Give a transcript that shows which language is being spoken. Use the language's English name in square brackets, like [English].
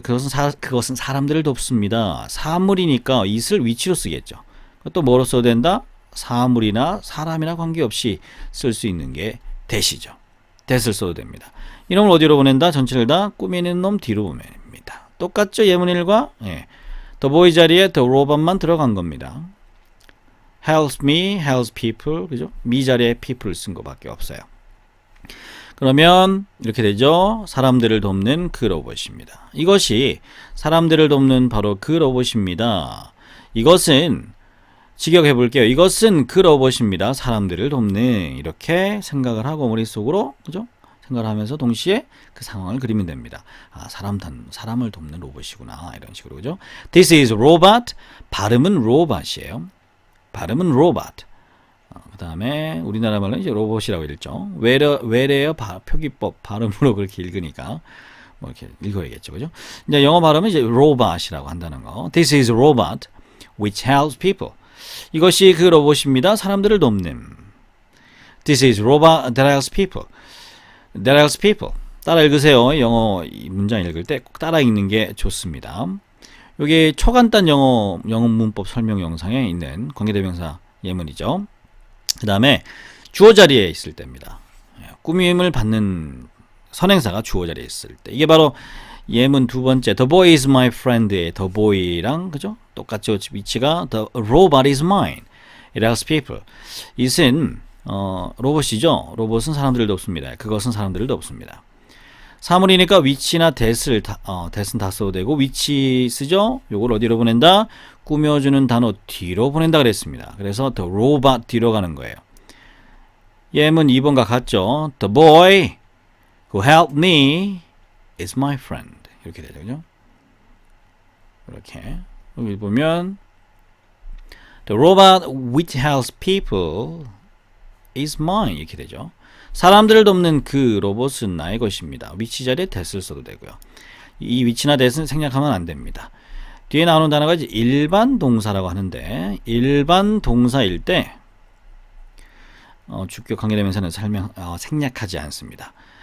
[Korean] 그것은 사람들을 돕습니다. 사물이니까 it을 위치로 쓰겠죠. 또 뭐로 써야 된다? 사물이나 사람이나 관계없이 쓸 수 있는 게 that이죠. that을 써도 됩니다. 이놈을 어디로 보낸다? 전체를 다 꾸미는 놈 뒤로 보냅니다. 똑같죠? 예문 1과 the boy 자리에 the robot만 들어간 겁니다. [English] helps me, helps people, [Korean] 그죠? me 자리에 people을 쓴 것밖에 없어요. 그러면 이렇게 되죠. 사람들을 돕는 그 로봇입니다. 이것이 사람들을 돕는 바로 그 로봇입니다. 이것은 직역해 볼게요. 이것은 그 로봇입니다. 사람들을 돕는 이렇게 생각을 하고 머릿속으로 그죠? 생각을 하면서 동시에 그 상황을 그리면 됩니다. 아, 사람을 돕는 로봇이구나 이런 식으로 그죠? [English] This is robot. [Korean] 발음은 로봇이에요. 발음은 [English] robot. [Korean] 그 다음에 우리나라 말로는 이제 로봇이라고 읽죠. 외래어 표기법 발음으로 그렇게 읽으니까 뭐 이렇게 읽어야겠죠, 그죠? 이제 영어 발음은 이제 robot이라고 한다는 거. [English] This is a robot which helps people. [Korean] 이것이 그 로봇입니다. 사람들을 돕는. [English] This is a robot that helps people. That helps people. [Korean] 따라 읽으세요. 영어 문장 읽을 때 꼭 따라 읽는 게 좋습니다. 여기 초간단 영어 문법 설명 영상에 있는 관계대명사 예문이죠. 그 다음에 주어 자리에 있을 때입니다. 꾸밈을 받는 선행사가 주어 자리에 있을 때. 이게 바로 예문 두 번째 [English] The boy is my friend의 The boy랑 그죠? [Korean] 똑같죠. 위치가 [English] The robot is mine. It helps people. it [Korean] 은 로봇이죠. 로봇은 사람들을 돕습니다. 그것은 사람들을 돕습니다. 사물이니까 위치나 that은 다 써도 되고 위치 쓰죠. 요걸 어디로 보낸다? 꾸며주는 단어 뒤로 보낸다 그랬습니다. 그래서 the robot 뒤로 가는 거예요. 예문 2번과 같죠. [English] The boy who helped me is my friend. [Korean] 이렇게 되죠. 그죠? 이렇게 여기 보면 [English] The robot which helps people is mine. [Korean] 이렇게 되죠. 사람들을 돕는 그 로봇은 나의 것입니다. 위치 자리에 that을 써도 되고요. 이 위치나 that은 생략하면 안 됩니다. 뒤에 나오는 단어가 이제 일반 동사라고 하는데 일반 동사일 때 주격 관계대명사는 생략하지 않습니다.